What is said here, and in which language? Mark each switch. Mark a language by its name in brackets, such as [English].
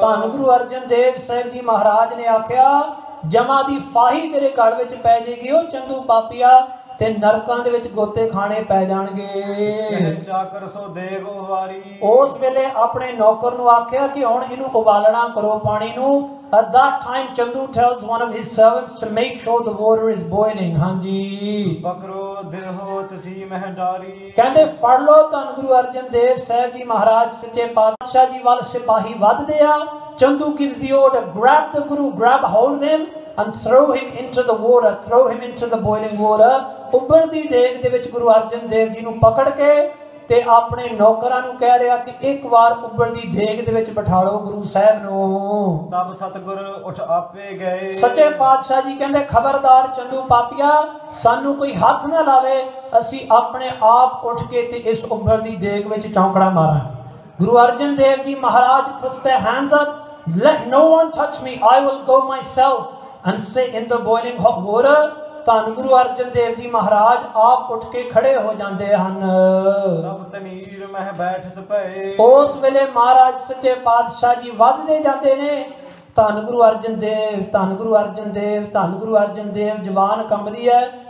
[Punjabi] ਧੰਨ ਗੁਰੂ ਅਰਜਨ ਦੇਵ ਸਾਹਿਬ ਜੀ ਮਹਾਰਾਜ ਨੇ ਆਖਿਆ ਜਮਾ ਦੀ ਫਾਹੀ ਤੇਰੇ ਗਲ ਵਿੱਚ ਪੈ ਜਾਏਗੀ ਉਹ ਚੰਦੂ ਪਾਪੀਆ, ਤੇ ਨਰਕਾਂ ਦੇ ਵਿੱਚ ਗੋਤੇ ਖਾਣੇ ਪੈ ਜਾਣਗੇ। ਚਾਕਰ ਸੋ ਦੇਗ ਉਵਾਰੀ। ਉਸ ਵੇਲੇ ਆਪਣੇ ਨੌਕਰ ਨੂੰ ਆਖਿਆ ਕਿ ਹੁਣ ਇਹਨੂੰ ਉਬਾਲਣਾ ਕਰੋ ਪਾਣੀ ਨੂੰ। [English] At that time Chandu tells one of his servants to make sure the water is boiling। [Punjabi] ਹਾਂਜੀ, ਬਕਰੋ ਦਿਲੋ ਤਸੀ ਮਹਿ ਡਾਰੀ। ਕਹਿੰਦੇ ਫੜ ਲੋ ਧੰਨ ਗੁਰੂ ਅਰਜਨ ਦੇਵ ਸਾਹਿਬ ਜੀ ਮਹਾਰਾਜ ਸੱਚੇ ਪਾਤਸ਼ਾਹ ਜੀ ਵੱਲ ਸਿਪਾਹੀ ਵੱਧਦੇ ਆ। [English] Chandu gives the order, grab the Guru, grab hold of him and throw him into the water, throw him into the boiling water। [Punjabi] ਉਬਲਦੀ ਦੇਗ ਦੇ ਵਿੱਚ ਗੁਰੂ ਅਰਜਨ ਦੇਵ ਜੀ ਨੂੰ ਪਕੜ ਕੇ ਤੇ ਆਪਣੇ ਨੌਕਰਾਂ ਨੂੰ ਕਹਿ ਰਿਹਾ ਕਿ ਇੱਕ ਵਾਰ ਉਬਲਦੀ ਦੇਗ ਦੇ ਵਿੱਚ ਬਿਠਾ ਲਓ ਗੁਰੂ ਸਾਹਿਬ ਨੂੰ। ਤਬ ਸਤਿਗੁਰ ਉੱਠ ਆਪੇ ਗਏ। ਸੱਚੇ ਪਾਤਸ਼ਾਹ ਜੀ ਕਹਿੰਦੇ ਖਬਰਦਾਰ ਚੰਦੂ ਪਾਪੀਆ, ਸਾਨੂੰ ਕੋਈ ਹੱਥ ਨਾ ਲਾਵੇ, ਅਸੀਂ ਆਪਣੇ ਆਪ ਉੱਠ ਕੇ ਤੇ ਇਸ ਉਬਲਦੀ ਦੇਗ ਵਿੱਚ ਚੌਂਕੜਾ ਮਾਰਾਂਗੇ। [English] Guru Arjan Dev ji Maharaj puts their hands up, let no one touch me, I will go myself and sit in the boiling hot water। [Punjabi] ਧੰਨ ਗੁਰੂ ਅਰਜਨ ਦੇਵ ਜੀ ਮਹਾਰਾਜ ਆਪ ਉੱਠ ਕੇ ਖੜੇ ਹੋ ਜਾਂਦੇ ਹਨ। ਤਬ ਤਨੀਰ ਮਹਿ ਬੈਠਤ ਭਏ। ਉਸ ਵੇਲੇ ਮਹਾਰਾਜ ਸੱਚੇ ਪਾਤਸ਼ਾਹ ਜੀ ਵੱਧਦੇ ਜਾਂਦੇ ਨੇ। ਧੰਨ ਗੁਰੂ ਅਰਜਨ ਦੇਵ, ਧੰਨ ਗੁਰੂ ਅਰਜਨ ਦੇਵ, ਧੰਨ ਗੁਰੂ ਅਰਜਨ ਦੇਵ, ਜ਼ਬਾਨ ਕੰਬਦੀ ਹੈ।